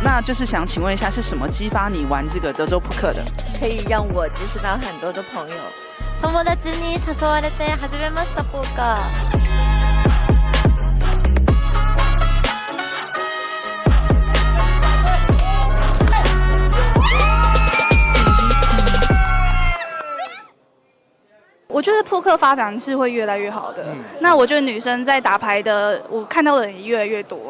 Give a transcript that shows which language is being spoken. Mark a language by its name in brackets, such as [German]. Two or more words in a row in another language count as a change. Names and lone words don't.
[Chinese] 就是想请问一下，是什么激发你玩这个德州扑克的？可以让我结识到很多的朋友。 [Japanese] 友達に誘われて始めましたポーカー。 [Chinese] 我觉得扑克发展是会越来越好的。那我觉得女生在打牌的，我看到的人也越来越多。